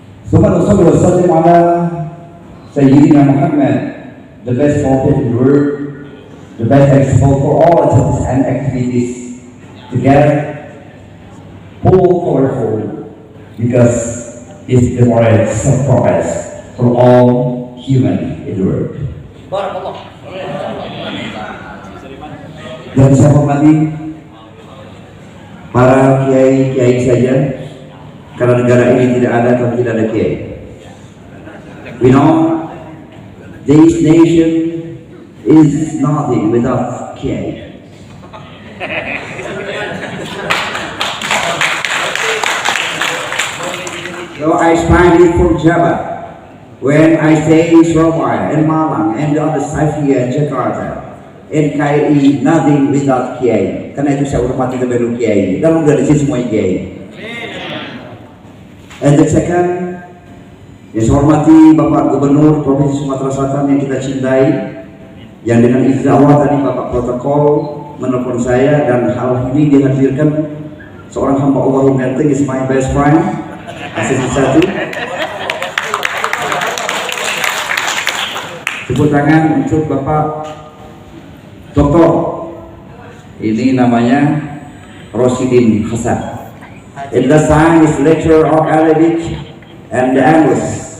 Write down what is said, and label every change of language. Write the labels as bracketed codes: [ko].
[ar] Subhanallah wa sallam ala Sayyidina Muhammad, [en] the best prophet in the world, the best example for all activities and activities together, full powerful because is the moral progress for all human in the world. [id] Dan saya hormati para kiai-kiai saja, karena negara ini tidak ada kalau tidak ada kiai. [en] We know this nation is nothing without kiai. So I find it from Java when I stay in Surabaya and Malang and the other side here in Jakarta. NKRI nothing without Kiai. [id] Karena itu saya hormati kepada Kiai. Dan organisasi semua Kiai. [en] And the second, [id] saya hormati Bapak Gubernur Provinsi Sumatera Selatan yang kita cintai, yang dengan izin Allah tadi Bapak protokol menelpon saya dan hal ini dihadirkan seorang hamba Allah yang ganteng [en] is my best friend. [id] Asisten satu. Tepuk tangan untuk Bapak Doktor. Ini namanya Rosidin Hasan. [en] In the science lecturer of Arabic and the English.